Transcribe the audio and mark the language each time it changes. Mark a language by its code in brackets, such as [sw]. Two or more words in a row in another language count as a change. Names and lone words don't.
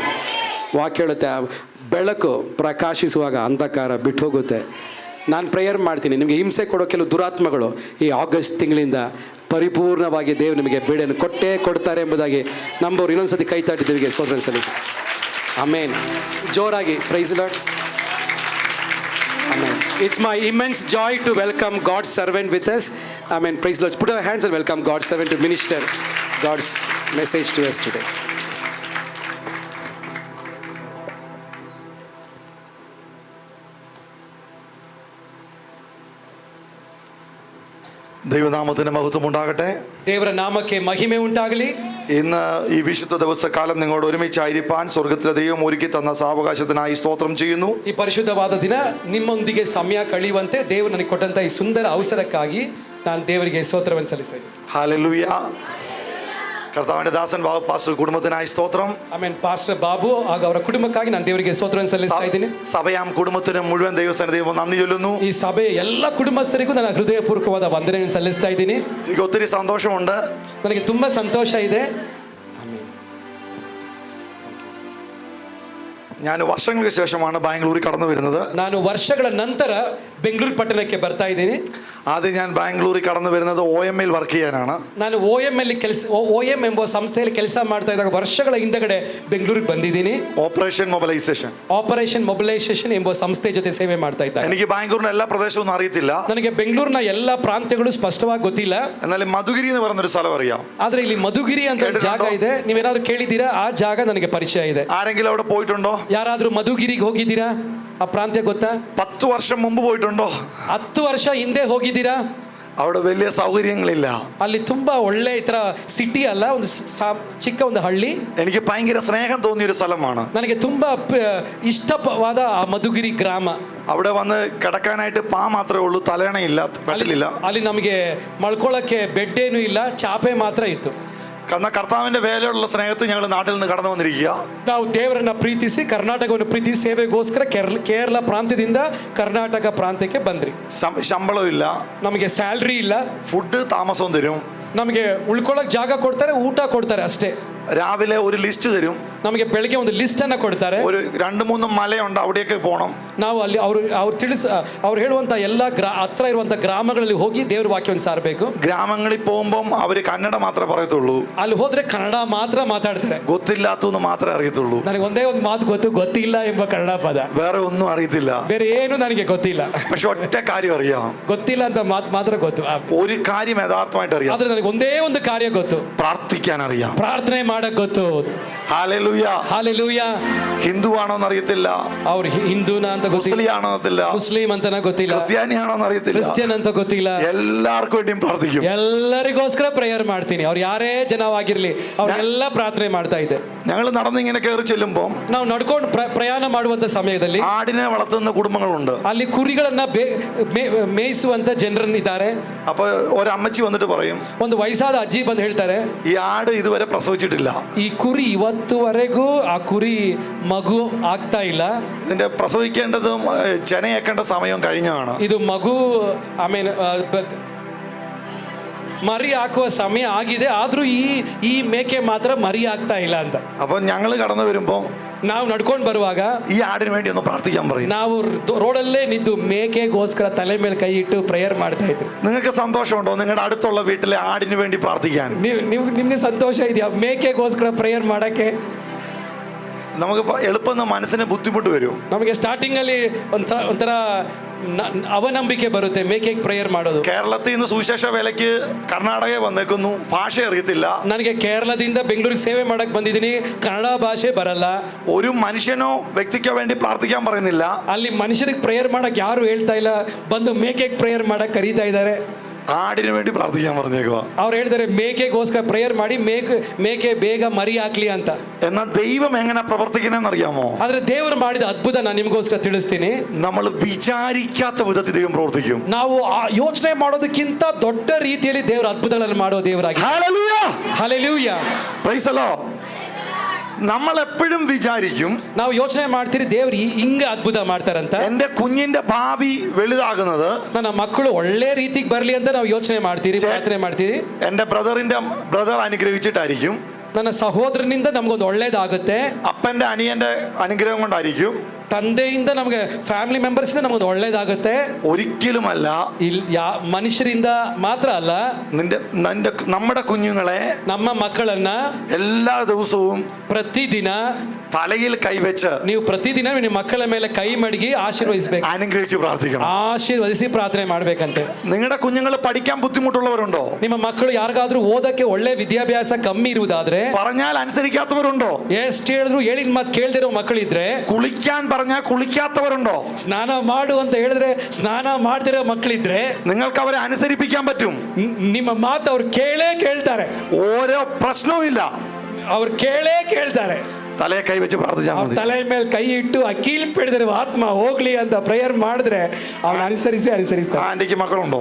[kn] ವಾಕ್ಯ ಹೇಳುತ್ತೆ, ಬೆಳಕು ಪ್ರಕಾಶಿಸುವಾಗ ಅಂಧಕಾರ ಬಿಟ್ಟು ಹೋಗುತ್ತೆ. ನಾನು ಪ್ರೇಯರ್ ಮಾಡ್ತೀನಿ, ನಿಮಗೆ ಹಿಂಸೆ ಕೊಡೋ ಕೆಲವು ದುರಾತ್ಮಗಳು ಈ ಆಗಸ್ಟ್ ತಿಂಗಳಿಂದ ಪರಿಪೂರ್ಣವಾಗಿ ದೇವರು ನಿಮಗೆ ಬಿಡುಗಡೆಯನ್ನು ಕೊಡ್ತಾರೆ ಎಂಬುದಾಗಿ ನಂಬೋರು. ಇನ್ನೊಂದ್ಸತಿ ಕೈ ತಾಟಿ ದೇವರಿಗೆ ಸ್ತೋತ್ರ ಸಲ್ಲಿಸಿ. ಆಮೇನ್. ಜೋರಾಗಿ [en] Praise Lord. [kn] Amen. [en] It's my immense joy to welcome God's servant with us. Amen. Praise the Lord. Put our hands and welcome God's servant to minister God's message to us today. [ml] ദൈവനാമത്തിന് മഹത്വം ഉണ്ടാകട്ടെ. [kn] ದೇವರ ನಾಮಕ್ಕೆ ಮಹಿಮೆ ಉಂಟಾಗಲಿ. [ml] ഇന്ന് ഈ വിശുദ്ധ ദിവസക്കാലം നിങ്ങളോട് ഒരുമിച്ചായിരിക്കാൻ സ്വർഗത്തിലെ ദൈവം ഒരുക്കി തന്ന സാവകാശത്തിനായി സ്തോത്രം ചെയ്യുന്നു. [kn] ಈ ಪರಿಶುದ್ಧವಾದ ದಿನ ನಿಮ್ಮೊಂದಿಗೆ ಸಮಯ ಕಳೆಯುವಂತೆ ದೇವರು ನನಗೆ ಕೊಟ್ಟಂತ ಈ ಸುಂದರ ಅವಸರಕ್ಕಾಗಿ ನಾನು ದೇವರಿಗೆ ಸ್ತೋತ್ರವನ್ನು ಸಲ್ಲಿಸ್ತೇನೆ. [ml] ഹല്ലേലൂയ. കർത്താവിന്റെ ദാസൻ ബാബു പാസ്റ്റർ കുടുംബത്തിനായി സ്തോത്രം. [kn] ಆಮೇಲೆ ಪಾಸ್ಟರ್ ಬಾಬು ಹಾಗೂ ಅವರ ಕುಟುಂಬಕ್ಕಾಗಿ ನಾನು ದೇವರಿಗೆ ಸ್ತೋತ್ರವನ್ನು ಸಲ್ಲಿಸ್ತಾ ಇದ್ದೀನಿ. [ml] സഭയാം കുടുംബത്തിന് മുഴുവൻ ദൈവസന്നിധിയിൽ നന്ദി ചൊല്ലുന്നു. [kn] ಈ ಸಭೆಯ ಎಲ್ಲ ಕುಟುಂಬಸ್ಥರಿಗೂ ನಾನು ಹೃದಯಪೂರ್ವಕವಾದ ವಂದನೆಯನ್ನು ಸಲ್ಲಿಸ್ತಾ ಇದ್ದೀನಿ. [ml] എനിക്ക് ഒത്തിരി സന്തോഷമുണ്ട്. [kn] ನನಗೆ ತುಂಬಾ ಸಂತೋಷ ಇದೆ. [ml] ഞാൻ വർഷങ്ങൾക്ക് ശേഷമാണ് ബാംഗ്ലൂരിൽ കടന്നു വരുന്നത്. [kn] ನಾನು ವರ್ಷಗಳ ನಂತರ ಬೆಂಗಳೂರು ಪಟ್ಟಣಕ್ಕೆ ಬರ್ತಾ ಇದ್ದೀನಿ. [ml] ആദ്യം ഞാൻ ബാംഗ്ലൂരിൽ കടന്നു വരുന്നത് OML വർക്ക് ചെയ്യാനാണ്. [kn] ನಾನು OM ಎಂಬ ಸಂಸ್ಥೆಯಲ್ಲಿ ಕೆಲಸ ಮಾಡ್ತಾ ಇದ್ದಾಗ ವರ್ಷಗಳ ಹಿಂದಗಡೆ ಬೆಂಗಳೂರಿಗೆ ಬಂದಿದ್ದೀನಿ. [en] ഓപ്പറേഷൻ ಮೊಬಿಲೈಸೇಷನ್ [kn] ಎಂಬ ಸಂಸ್ಥೆ ಜೊತೆ ಸೇವೆ ಮಾಡ್ತಾ ಇದ್ದೆ. [ml] എനിക്ക് ബാംഗ്ലൂരിന്റെ എല്ലാ പ്രദേശവും അറിയത്തില്ല. [kn] ನನಗೆ ಬೆಂಗಳೂರಿನ ಎಲ್ಲ ಪ್ರಾಂತ್ಯಗಳು ಸ್ಪಷ್ಟವಾಗಿ ಗೊತ್ತಿಲ್ಲ. [ml] എന്നാൽ മധുഗിരി എന്ന് പറഞ്ഞൊരു സ്ഥലം അറിയാം. [kn] ಆದ್ರೆ ಇಲ್ಲಿ ಮಧುಗಿರಿ ಅಂತ ಒಂದು ಜಾಗ ಇದೆ. ನೀವೇನಾದ್ರೂ ಕೇಳಿದ್ದೀರಾ? ಆ ಜಾಗ ನನಗೆ ಪರಿಚಯ ಇದೆ. [ml] ആരെങ്കിലും അവിടെ പോയിട്ടുണ്ടോ? [kn] ಯಾರಾದ್ರೂ ಮಧುಗಿರಿಗೆ ಹೋಗಿದ್ದೀರಾ? ಆ ಪ್ರಾಂತ್ಯ ಗೊತ್ತಾ? [ml] 10 വർഷം മുമ്പ് പോയിട്ടുണ്ടോ? [kn] 10 ವರ್ಷ ಹಿಂದೆ ಹೋಗಿದ್ದೀರಾ? [ml] അവിടെ വലിയ സൗകര്യങ്ങളില്ല. [kn] ಅಲ್ಲಿ ತುಂಬಾ ಒಳ್ಳೆ ಈ ತರ ಸಿಟಿ ಅಲ್ಲ, ಒಂದು ಚಿಕ್ಕ ಒಂದು ಹಳ್ಳಿ. [ml] എനിക്ക് ഭയങ്കര സ്നേഹം തോന്നിയൊരു സ്ഥലമാണ്. [kn] ನನಗೆ ತುಂಬಾ ಇಷ್ಟವಾದ ಆ ಮಧುಗಿರಿ ಗ್ರಾಮ. [ml] അവിടെ വന്ന് കിടക്കാനായിട്ട് പാ മാത്രമേ ഉള്ളൂ, തലയണയില്ല, കട്ടിലില്ല. [kn] ಅಲ್ಲಿ ನಮಗೆ ಮಲ್ಕೊಳ್ಳಕ್ಕೆ ಬೆಡ್ ಏನು ಇಲ್ಲ, ಚಾಪೆ ಮಾತ್ರ ಇತ್ತು. [ml] കാരണം കർത്താവിന്റെ വേലയോടുള്ള സ്നേഹത്തിൽ ഞങ്ങൾ നാട്ടിൽ നിന്ന് കടന്നു വന്നിരിക്കുക. [kn] ನಾವು ದೇವರನ್ನ ಪ್ರೀತಿಸಿ, ಕರ್ನಾಟಕವನ್ನು ಪ್ರೀತಿಸಿ ಸೇವೆಗೋಸ್ಕರ ಕೇರಳ ಪ್ರಾಂತ್ಯದಿಂದ ಕರ್ನಾಟಕ ಪ್ರಾಂತ್ಯಕ್ಕೆ ಬಂದ್ರಿ. [ml] ശമ്പളം ഇല്ല, [kn] ನಮಗೆ ಸ್ಯಾಲ್ರಿ ಇಲ್ಲ, [ml] ഫുഡ് താമസവും തരും, [kn] ನಮಗೆ ಉಳ್ಕೊಳ್ಳೋಕೆ ಜಾಗ ಕೊಡ್ತಾರೆ, ಊಟ ಕೊಡ್ತಾರೆ ಅಷ್ಟೇ. [ml] രാവിലെ ഒരു ലിസ്റ്റ് തരും. [kn] ನಮಗೆ ಬೆಳಗ್ಗೆ ಒಂದು ಲಿಸ್ಟ್ ಅನ್ನ ಕೊಡ್ತಾರೆ. [ml] ഒരു 2-3 ಮಲೆಯುണ്ട്, ಅവിടെയൊക്കെ പോകണം. [kn] ನಾವು ಅಲ್ಲಿ ಅವ್ರು ಹೇಳುವಂತ ಎಲ್ಲ ಹತ್ರ ಇರುವಂತ ಗ್ರಾಮಗಳಲ್ಲಿ ಹೋಗಿ ದೇವ್ರ ವಾಕ್ಯವನ್ನು ಸಾರಬೇಕು. [ml] ಗ್ರಾಮങ്ങളിൽ പോകുമ്പോൾ [kn] ಅವರು ಕನ್ನಡ ಮಾತ್ರ [ml] പറയത്തുള്ളൂ. [kn] ಅಲ್ಲಿ ಹೋದ್ರೆ ಕನ್ನಡ ಮಾತ್ರ ಮಾತಾಡ್ತಾರೆ. [ml] ಗೊತ್ತಿല്ലാത്തതൊന്നും മാത്രമേ അറിയത്തുള്ളൂ. [kn] ನನಗೆ ಒಂದೇ ಒಂದು ಮಾತು ಗೊತ್ತು, ಗೊತ್ತಿಲ್ಲ ಎಂಬ ಕನ್ನಡ ಪದ. [ml] വേറെ ഒന്നും അറിയത്തില്ല. [kn] ಬೇರೆ ಏನು ನನಗೆ ಗೊತ್ತಿಲ್ಲ. [ml] പക്ഷെ ഒറ്റ കാര്യം അറിയാം. [kn] ಗೊತ್ತಿಲ್ಲ ಅಂತ ಮಾತು ಮಾತ್ರ ಗೊತ್ತು. [ml] ഒരു കാര്യം യഥാർത്ഥമായിട്ട് അറിയാം. [kn] ಆದ್ರೆ ನನಗೆ ಒಂದೇ ಒಂದು ಕಾರ್ಯ ಗೊತ್ತು, [ml] പ്രാർത്ഥിക്കാൻ അറിയാം. [kn] ಪ್ರಾರ್ಥನೆ ಮಾಡಕ್ ಗೊತ್ತು. [ml] ഹല്ലേലൂയ. [kn] ಹಾಲೆಲೂಯಾ. [ml] ഹിന്ദു ആണോന്ന് അറിയത്തില്ല, [kn] ಅವ್ರು ಹಿಂದೂನ ಅಂತ ಗೊತ್ತಿಲ್ಲ, [ml] മുസ്ലിം അറിയത്തില്ല, [kn] ಮುಸ್ಲಿಂ ಅಂತನ ಗೊತ್ತಿಲ್ಲ, [ml] ക്രിസ്ത്യാനി ആണോന്ന് അറിയത്തില്ല, [kn] ಕ್ರಿಶ್ಚಿಯನ್ ಅಂತ ಗೊತ್ತಿಲ್ಲ. [ml] എല്ലാവർക്കും വേണ്ടിയും പ്രാർത്ഥിക്കും. [kn] ಎಲ್ಲರಿಗೋಸ್ಕರ ಪ್ರೇಯರ್ ಮಾಡ್ತೀನಿ. ಅವ್ರು ಯಾರೇ ಜನವಾಗಿರ್ಲಿ ಅವ್ರೆಲ್ಲ ಪ್ರಾರ್ಥನೆ ಮಾಡ್ತಾ ಇದ್ದೆ. [ml] ഞങ്ങൾ നടന്നിങ്ങനെ കയറി ചെല്ലുമ്പോൾ [kn] ನಾವು ನಡ್ಕೊಂಡು ಪ್ರಯಾಣ ಮಾಡುವಂತ ಸಮಯದಲ್ಲಿ [ml] ആടിനെ വളർത്തുന്ന കുടുംബങ്ങളുണ്ട്. [kn] ಅಲ್ಲಿ ಕುರಿಗಳನ್ನ ಮೇಯಿಸುವಂತ ಜನರನ್ನಿದ್ದಾರೆ. [ml] അപ്പൊ ഒരമ്മച്ചി വന്നിട്ട് പറയും, [kn] ಒಂದು ವಯಸ್ಸಾದ ಅಜ್ಜಿ ಬಂದು ಹೇಳ್ತಾರೆ, [ml] ഈ ആട് ഇതുവരെ പ്രസവിച്ചിട്ടില്ല, [kn] ಈ ಕುರಿ ಇವತ್ತುವರೆಗೂ ಆ ಕುರಿ ಮಗು ಆಗ್ತಾ ಇಲ್ಲ, [ml] ഇതിന്റെ പ്രസവിക്കേണ്ടതും ചെനയേക്കേണ്ട സമയം കഴിഞ്ഞതാണ്, [kn] ಇದು ಮಗು ಆಮೇಲೆ ಮರಿ ಹಾಕುವ ಸಮಯ ಆಗಿದೆ, ಆದ್ರೂ ಈ ಮೇಕೆ ಮಾತ್ರ ಮರಿ ಆಗ್ತಾ ಇಲ್ಲ ಅಂತ. [ml] അപ്പൊ ഞങ്ങൾ കടന്നു വരുമ്പോ [kn] ನಾವು ನಡ್ಕೊಂಡು ಬರುವಾಗ [ml] ഈ ആടിന് വേണ്ടി ഒന്ന് പ്രാർത്ഥിക്കാൻ പറയും. [kn] ನಾವು ರೋಡಲ್ಲೇ ನಿಂತು ಮೇಕೆಗೋಸ್ಕರ ತಲೆ ಮೇಲೆ ಕೈ ಇಟ್ಟು ಪ್ರೇಯರ್ ಮಾಡ್ತಾ ಇದ್ರು. [ml] നിങ്ങൾക്ക് സന്തോഷമുണ്ടോ നിങ്ങളുടെ അടുത്തുള്ള വീട്ടിലെ ആടിന് വേണ്ടി പ്രാർത്ഥിക്കാൻ? [kn] ನಿಮ್ಗೆ ಸಂತೋಷ ಇದೆಯಾ ಮೇಕೆಗೋಸ್ಕರ ಪ್ರೇಯರ್ ಮಾಡಕ್ಕೆ? [ml] നമുക്ക് എളുപ്പം മനസ്സിന് ബുദ്ധിമുട്ട് വരും. [kn] ನಮಗೆ ಸ್ಟಾರ್ಟಿಂಗ್ ಅಲ್ಲಿ ಒಂಥರ ಅವನಂಬಿಕೆ ಬರುತ್ತೆ ಮೇಕೆಗೆ ಪ್ರೇಯರ್ ಮಾಡೋದು. [ml] കേരളത്തിൽ നിന്ന് സുവിശേഷ വേലയ്ക്ക് കർണാടകയിൽ വന്നേക്കുന്നു, ഭാഷ അറിയത്തില്ല. [kn] ನನಗೆ ಕೇರಳದಿಂದ ಬೆಂಗಳೂರಿಗೆ ಸೇವೆ ಮಾಡಕ್ ಬಂದಿದ್ದೀನಿ, ಕನ್ನಡ ಭಾಷೆ ಬರಲ್ಲ. [ml] ഒരു മനുഷ്യനോ വ്യക്തിക്കോ വേണ്ടി പ്രാർത്ഥിക്കാൻ പറയുന്നില്ല. [kn] ಅಲ್ಲಿ ಮನುಷ್ಯರಿಗೆ ಪ್ರೇಯರ್ ಮಾಡಕ್ ಯಾರು ಹೇಳ್ತಾ ಇಲ್ಲ, ಬಂದು ಮೇಕೆಗೆ ಪ್ರೇಯರ್ ಮಾಡಕ್ ಕರೀತಾ ಇದ್ದಾರೆ. [ml] ആടിന് വേണ്ടി പ്രാർത്ഥിക്കാൻ പറഞ്ഞേക്കുക. [kn] ಅವ್ರು ಹೇಳಿದ್ದಾರೆ ಮೇಕೆಗೋಸ್ಕರ ಪ್ರೇಯರ್ ಮಾಡಿ ಮೇಕೆ ಬೇಗ ಮರಿ ಹಾಕ್ಲಿ ಅಂತ. [ml] എന്നാൽ ദൈവം എങ്ങനെ പ്രവർത്തിക്കുന്നതെന്ന് അറിയാമോ? [kn] ಆದ್ರೆ ದೇವರು ಮಾಡಿದ ಅದ್ಭುತ ನಾನು ನಿಮಗೋಸ್ಕರ ತಿಳಿಸ್ತೀನಿ. [ml] നമ്മൾ വിചാരിക്കാത്ത വിധത്തിൽ ദൈവം പ്രവർത്തിക്കും. [kn] ನಾವು ಯೋಚನೆ ಮಾಡೋದಕ್ಕಿಂತ ದೊಡ್ಡ ರೀತಿಯಲ್ಲಿ ದೇವರ ಅದ್ಭುತಗಳನ್ನು ಮಾಡೋ ದೇವರಾಗಿ. [ml] ഹല്ലേലൂയ. [kn] ಹಲ್ಲೆಲೂಯಾ. [en] Praise the Lord. [ml] നമ്മൾ എപ്പോഴും വിചാരിക്കും [kn] ನಾವು ಯೋಚನೆ ಮಾಡ್ತೀರಿ ದೇವ್ರು ಹಿಂಗ ಅದ್ಭುತ ಮಾಡ್ತಾರಂತ. [ml] എന്റെ കുഞ്ഞിന്റെ ഭാവി വലുതാകുന്നത് [kn] ನನ್ನ ಮಕ್ಕಳು ಒಳ್ಳೆ ರೀತಿಗೆ ಬರ್ಲಿ ಅಂತ ನಾವು ಯೋಚನೆ ಮಾಡ್ತೀರಿ, ಪ್ರಾರ್ಥನೆ ಮಾಡ್ತೀರಿ. [ml] എന്റെ ബ്രദർ അനുഗ്രഹിച്ചിട്ടായിരിക്കും, [kn] ನನ್ನ ಸಹೋದರನಿಂದ ನಮ್ಗೊಂದು ಒಳ್ಳೇದಾಗುತ್ತೆ, [ml] അപ്പന്റെ അനിയന്റെ അനുഗ്രഹം കൊണ്ടായിരിക്കും, [kn] ತಂದೆಯಿಂದ ನಮಗೆ [en] family members [kn] ನಮಗೊಂದು ಒಳ್ಳೇದಾಗುತ್ತೆ. [ml] ഒരിക്കലുമല്ല [kn] ಮನುಷ್ಯರಿಂದ ಮಾತ್ರ ಅಲ್ಲ, [ml] നമ്മുടെ കുഞ്ഞുങ്ങളെ, [kn] ನಮ್ಮ ಮಕ್ಕಳನ್ನ [ml] എല്ലാ ദിവസവും [kn] ಪ್ರತಿದಿನ [ml] തലയിൽ കൈവച്ച് [kn] ನೀವು ಪ್ರತಿದಿನ ನಿಮ್ಮ ಮಕ್ಕಳ ಮೇಲೆ ಕೈ ಮಡಗಿ ಆಶೀರ್ವದಿಸಬೇಕು, [ml] അനുഗ്രഹിച്ച് പ്രാർത്ഥിക്കണം. [kn] ಆಶೀರ್ವದಿಸಿ ಪ್ರಾರ್ಥನೆ ಮಾಡ್ಬೇಕಂತೆ. [ml] നിങ്ങളുടെ കുഞ്ഞുങ്ങൾ പഠിക്കാൻ ബുദ്ധിമുട്ടുള്ളവരുണ്ടോ? [kn] ನಿಮ್ಮ ಮಕ್ಕಳು ಯಾರಿಗಾದ್ರೂ ಓದಕ್ಕೆ ಒಳ್ಳೆ ವಿದ್ಯಾಭ್ಯಾಸ ಕಮ್ಮಿ ಇರುವುದಾದ್ರೆ, [ml] പറഞ്ഞാൽ അനുസരിക്കാത്തവരുണ്ടോ? [kn] ಎಷ್ಟು ಹೇಳಿದ್ರು ಹೇಳಿದ ಮಾತು ಕೇಳದಿರೋ ಮಕ್ಕಳಿದ್ರೆ, [ml] കുളിക്കാൻ പറഞ്ഞാൽ കുളിക്കാത്തവരുണ്ടോ? [kn] ಸ್ನಾನ ಮಾಡು ಅಂತ ಹೇಳಿದ್ರೆ ಸ್ನಾನ ಮಾಡದಿರೋ ಮಕ್ಕಳಿದ್ರೆ, [ml] നിങ്ങൾക്ക് അവരെ അനുസരിപ്പിക്കാൻ പറ്റും. [kn] ನಿಮ್ಮ ಮಾತು ಅವ್ರು ಕೇಳ್ತಾರೆ, [ml] ഓരോ പ്രശ്നവും ഇല്ല, [kn] ಅವ್ರು ಕೇಳ್ತಾರೆ. [ml] തലയെ കൈവച്ച് പ്രാർത്ഥിച്ചാൽ മതി. [kn] ತಲೆ ಮೇಲೆ ಕೈ ಇಟ್ಟು ಅಕೀಲ್ ಪಿಡಿದ್ರೆ ಆತ್ಮ ಹೋಗ್ಲಿ ಅಂತ ಪ್ರೇಯರ್ ಮಾಡಿದ್ರೆ ಅವನು ಅನುಸರಿಸ್ತಾರೆ. [ml] ആന്റിക്ക് മക്കളുണ്ടോ?